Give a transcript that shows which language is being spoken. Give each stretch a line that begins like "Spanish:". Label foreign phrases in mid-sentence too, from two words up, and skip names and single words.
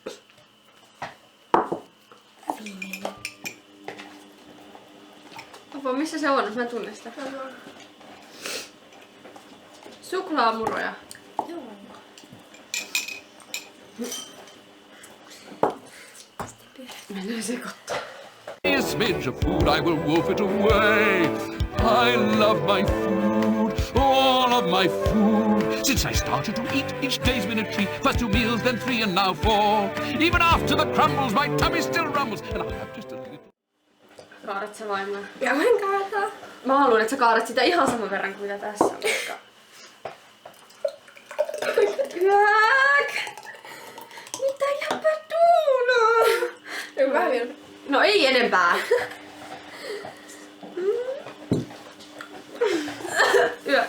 Finnish: Viimeinen. Apua, missä se on? Mä en tunne sitä. Suklaamuroja. Joo. Mennään sekoittaa.
English: A smidge of food, I will wolf it away. I love my food, all of my food. Since I started to eat, each day's been a treat. First 2 meals, then 3, and now 4. Even after the crumbles, my tummy still rumbles, and I have just a little.
Finnish: Kaadat sä vai mä? Ja voin kaataa. Mä haluan, että sä kaadat sitä ihan saman verran kuin mitä tässä on, koska... Yäk! Mitä jäpä tuunaa? Vähän vielä. No ei enempää. Yök.